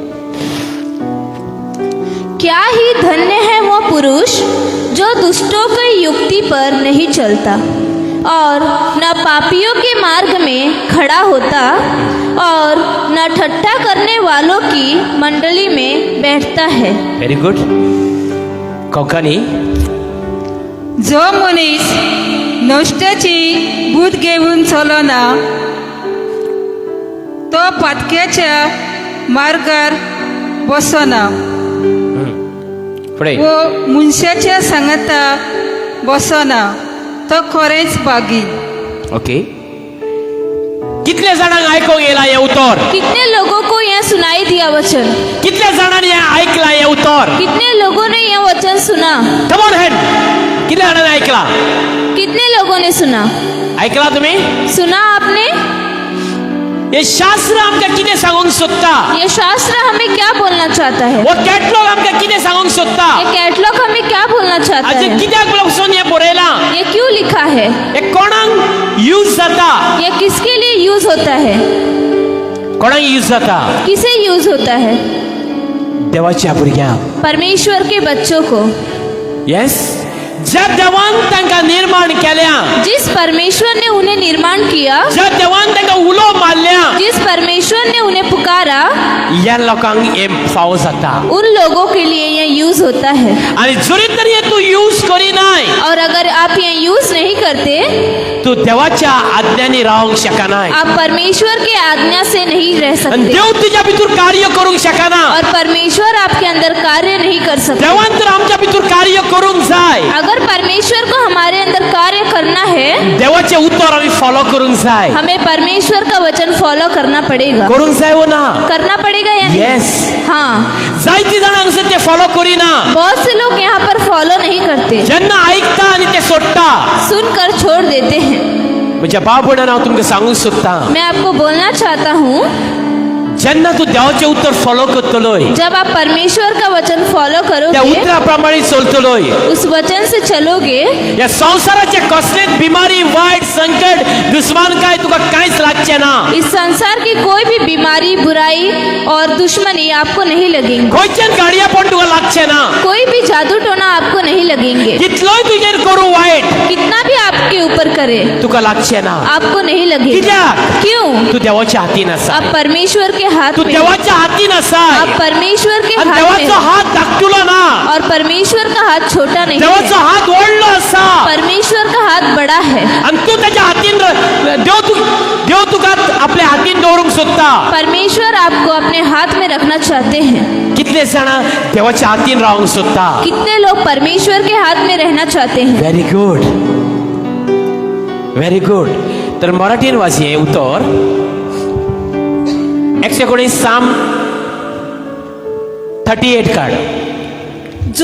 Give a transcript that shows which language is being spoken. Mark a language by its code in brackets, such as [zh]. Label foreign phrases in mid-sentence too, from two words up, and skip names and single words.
[hi] क्या ही धन्य है वो पुरुष जो दुष्टों की युक्ति पर नहीं चलता और न पापियों के मार्ग में खड़ा होता और न ठट्ठा करने वालों की मंडली में बैठता है. [en] very good. कोंकणी. [kok] जो मनीस नष्टाची बूद घेऊन चलना, तो पातक्याच्या मार्गार बसना पुढे. व मनशाच्या सांगता बसना, तो खरेंच बागी. ओके. कितले जाणांक आयकोंक येला हे उतर [hi] कितने लोगों को यह सुनाई दिया वचन? [kok] कितले जाणांनी हे ऐकला हे उतर [hi] कितने लोगों ने यह वचन सुना? [en] come on [kok] हेड कितले जाणांनी ऐकला [hi] कितने लोगों ने सुना? [kok] ऐकला तुम्ही [hi] सुना आपने? [kok] हे शास्त्र आमकां कितें सांगूंक सोदता [hi] ये शास्त्र हमें क्या बोलना चाहता है? [kok] वो कॅटलॉग आमकां कितें सांगूंक सोदता [hi] ये कैटलॉग हमें क्या बोलना चाहता आज है? [kok] कित्याक पासून हे बरयलां [hi] ये क्यों लिखा है? [kok] हे कोणाक यूज जाता [hi] ये किसके लिए यूज होता है? [kok] कोणाक यूज जाता [hi] किसे यूज होता है? [kok] देवाच्या भुरग्यांक [hi] परमेश्वर के बच्चों को। [kok] येस ज्या देवान तांकां निर्माण केल्या [hi] जिस परमेश्वर ने उन्हें निर्माण किया, [kok] ज्या देवान तांकां उलो मारल्या [hi] जिस परमेश्वर ने उन्हें पुकारा, [kok] ह्या लोकांक हे फावो जाता [hi] उन लोगों के लिए यह यूज होता है। [kok] आणि जरी तरी तू यूज करिनाय [hi] और अगर आप यह यूज नहीं करते, [kok] तू देवाच्या आज्ञांनी रावंक शकनाय [hi] आप परमेश्वर की आज्ञा से नहीं रह [kok] आणि [hi] सकते [kok] देव तुझ्या भितर कार्य करूंक शकना [hi] और परमेश्वर आपके अंदर कार्य नहीं कर सकते। [kok] देवान तर आमच्या भितर कार्य करूंक जाय [hi] अगर परमेश्वर को हमारे अंदर कार्य करना है, [kok] देवाचे उत्तर आम्ही फॉलो करूंक जाय [hi] हमें परमेश्वर का वचन फॉलो करना पड़ेगा। [kok] करूंक जाय वो ना [hi] करना पड़ेगा या नहीं? [kok] येस [hi] हाँ। [kok] जायती जाणांक असं ते फॉलो करिना [hi] बहुत से लोग यहाँ पर फॉलो नहीं करते, [kok] जेन्ना ऐकता आणि ते सोडटा [hi] सुनकर छोड़ देते हैं। [kok] म्हज्या भाव भयणांनो हांव तुमकां सांगूंक सोदतां [hi] मैं आपको बोलना चाहता हूँ, [kok] जेन्ना तू देवाचें उत्तर फॉलो करतलोय [hi] जब आप परमेश्वर का वचन फॉलो [kok] त्या [hi] करोगे, [kok] उतरा प्रमाणे चलतलोय [hi] उस वचन से चलोगे, [kok] या संसाराचे कसलेच बिमारी वाईट संकट दुश्मन काय तुका कांयच लागचे ना [hi] इस संसार की कोई भी बीमारी, बुराई और दुश्मनी आपको नहीं लगेंगे। [kok] खंयच्यान गाडया पण तुका लागचे ना [hi] कोई भी जादू टोना आपको नहीं लगेंगे। [kok] कितलोय तुजेर करू वाईट [hi] कितना भी आपके ऊपर करे, [kok] तुका लागचे ना [hi] आपको नहीं लगेगा। [kok] कित्याक? [hi] क्यों? [kok] तू देवाच्या हातीन आसा [hi] आप परमेश्वर के हाथ [kok] तू [hi] में, [kok] देवाच्या हातीन आसाय [hi] आप परमेश्वर के [kok] आणि [hi] हाथ में [kok] देवाचो [hi] हो। [kok] हात धाकटुलो ना [hi] और परमेश्वर का हाथ छोटा नहीं [kok] देवाचो [hi] है, [kok] हात व्हडलो आसा [hi] परमेश्वर का हात बड़ा है। [kok] आणि तू त्याच्या हातीन देव तुका आपल्या हातीन दवरूंक सोदता [hi] परमेश्वर आपको अपने हाथ में रखना चाहते हैं। [kok] कितले जाणां देवाच्या हातीन रावंक सोदता [hi] कितने लोग परमेश्वर के हाथ में रहना चाहते हैं? [en] very good [kok] तर मराठीन वाचये उतर 119 साम 38 काढ [hi] जो